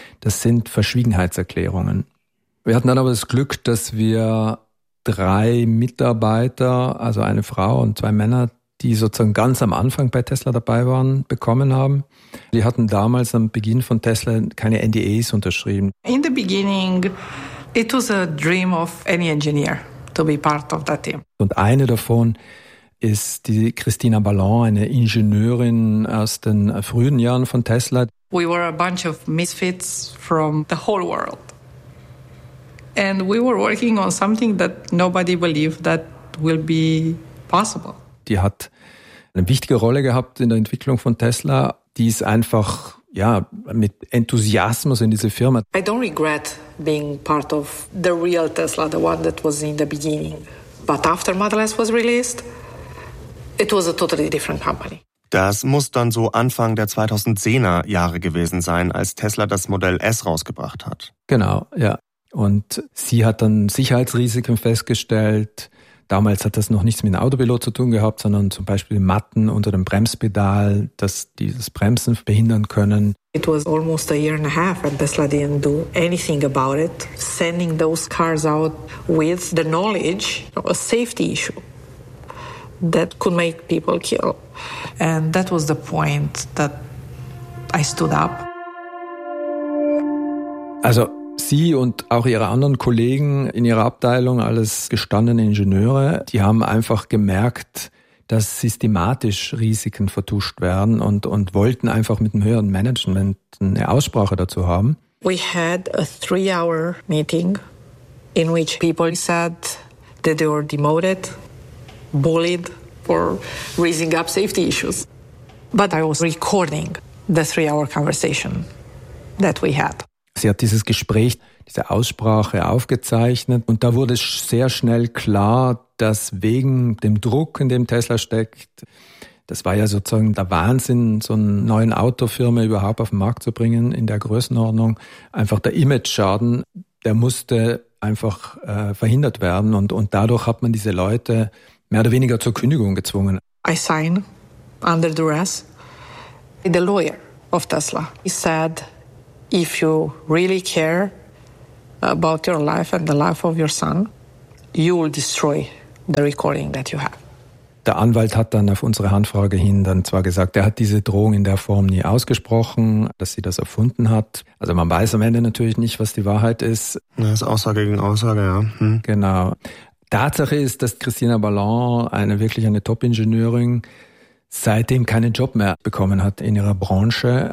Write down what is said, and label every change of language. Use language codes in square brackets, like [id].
[de] Das sind Verschwiegenheitserklärungen. Wir hatten dann aber das Glück, dass wir drei Mitarbeiter, also eine Frau und zwei Männer, die sozusagen ganz am Anfang bei Tesla dabei waren, bekommen haben. Die hatten damals am Beginn von Tesla keine NDAs unterschrieben. [en] In the beginning, it was a dream of any engineer to be part of that team. [de] Und eine davon ist die Christina Ballon, eine Ingenieurin aus den frühen Jahren von Tesla. [en] We were a bunch of misfits from the whole world. And we were working on something that nobody believed that will be possible. [de] Die hat eine wichtige Rolle gehabt in der Entwicklung von Tesla. Die ist einfach, ja, mit Enthusiasmus in diese Firma. [en] I don't regret being part of the real Tesla, the one that was in the beginning. But after Model S was released, it was a totally different company. [de] Das muss dann so Anfang der 2010er Jahre gewesen sein, als Tesla das Model S rausgebracht hat. Genau, ja. Und sie hat dann Sicherheitsrisiken festgestellt. Damals hat das noch nichts mit dem Autopilot zu tun gehabt, sondern zum Beispiel Matten unter dem Bremspedal, dass dieses Bremsen behindern können. [en] It was almost a year and a half and Tesla didn't do anything about it. Sending those cars out with the knowledge of a safety issue that could make people kill. And that was the point that I stood up. [de] Also sie und auch ihre anderen Kollegen in ihrer Abteilung, alles gestandene Ingenieure, die haben einfach gemerkt, dass systematisch Risiken vertuscht werden und wollten einfach mit dem höheren Management eine Aussprache dazu haben. [en] We had a 3-hour meeting in which people said that they were demoted bullied for raising up safety issues. But I was recording the 3-hour conversation that we had. [de] Sie hat dieses Gespräch, diese Aussprache aufgezeichnet und da wurde sehr schnell klar, dass wegen dem Druck, in dem Tesla steckt, das war ja sozusagen der Wahnsinn, so einen neuen Autofirma überhaupt auf den Markt zu bringen in der Größenordnung, einfach der Image-Schaden, der musste einfach verhindert werden und dadurch hat man diese Leute mehr oder weniger zur Kündigung gezwungen. [en] I sign under duress. The lawyer of Tesla, he said, if you really care about your life and the life of your son, you will destroy the recording that you have. [de] Der Anwalt hat dann auf unsere Handfrage hin dann zwar gesagt, er hat diese Drohung in der Form nie ausgesprochen, dass sie das erfunden hat. Also man weiß am Ende natürlich nicht, was die Wahrheit ist. Das ist Aussage gegen Aussage, ja. Genau. Tatsache ist, dass Christina Ballon wirklich eine Top-Ingenieurin seitdem keinen Job mehr bekommen hat in ihrer Branche.